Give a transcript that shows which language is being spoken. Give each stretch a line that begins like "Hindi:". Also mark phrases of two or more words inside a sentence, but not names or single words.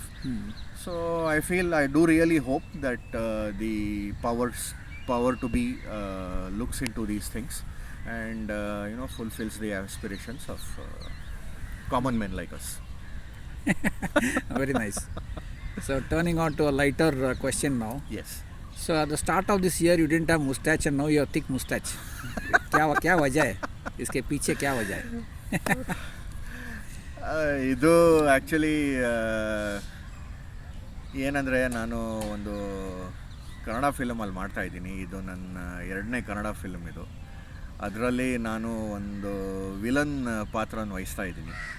English: So I do really hope that the power to be looks into these things and fulfills the aspirations of common men like us. Very nice. So turning on to a lighter question now. Yes. So at the start of this year you didn't have mustache and now you have thick mustache.
Hindi: क्या वजह है इसके पीछे, क्या वजह है?
Kannada: ಇದು ಆ್ಯಕ್ಚುಲಿ ಏನಂದರೆ, ನಾನು ಒಂದು ಕನ್ನಡ ಫಿಲಮಲ್ಲಿ ಮಾಡ್ತಾಯಿದ್ದೀನಿ. ಇದು ನನ್ನ 2ನೇ ಕನ್ನಡ ಫಿಲ್ಮ್ ಇದು. ಅದರಲ್ಲಿ ನಾನು ಒಂದು ವಿಲನ್ ಪಾತ್ರನ ವಹಿಸ್ತಾ ಇದ್ದೀನಿ.